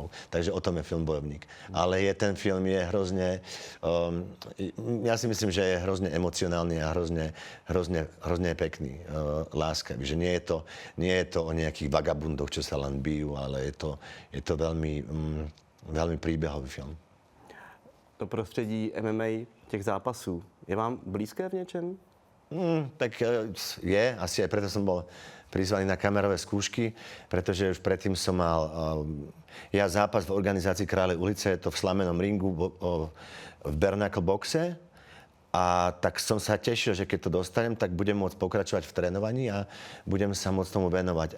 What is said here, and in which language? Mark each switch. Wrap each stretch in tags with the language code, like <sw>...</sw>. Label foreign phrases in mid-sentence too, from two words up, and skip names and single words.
<sk>Takže o tom je film Bojovník. Ale ten film je hrozne, ja si myslím, že je hrozne emocionálny a hrozne pekný, láskavý. Že nie je to o nejakých vagabundoch, čo sa len bijú, ale je to veľmi príbehový film.</sk> <cs>To prostředí MMA, těch zápasů, je vám blízké v něčem?</cs> <sk>Tak je, asi aj preto som bol prizvaný na kamerové skúšky, pretože už predtým som mal zápas v organizácii Kráľej ulice, je to v slamenom ringu v Bernacle boxe. A tak som sa tešil, že keď to dostanem, tak budem môcť pokračovať v trénovaní a budem sa môcť tomu venovať.</sk>